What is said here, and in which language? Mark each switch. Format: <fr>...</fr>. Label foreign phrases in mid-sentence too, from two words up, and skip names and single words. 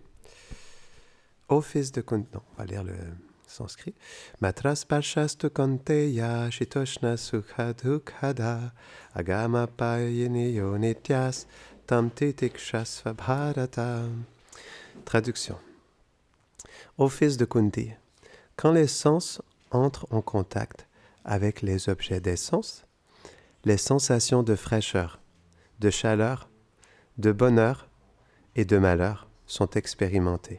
<fr>Ô fils de Kunti, non, on va lire le sanskrit.</fr> <sa>मात्रास्पर्शास्तु कौन्तेय शीतोष्ण सुख दुःखदाः आगम अपायिनो नित्यास् तांस् तितिक्षस्व भारत.</sa> <fr>Traduction. Ô fils de Kunti, quand les sens entrent en contact avec les objets des sens, les sensations de fraîcheur, de chaleur, de bonheur et de malheur sont expérimentées.</fr>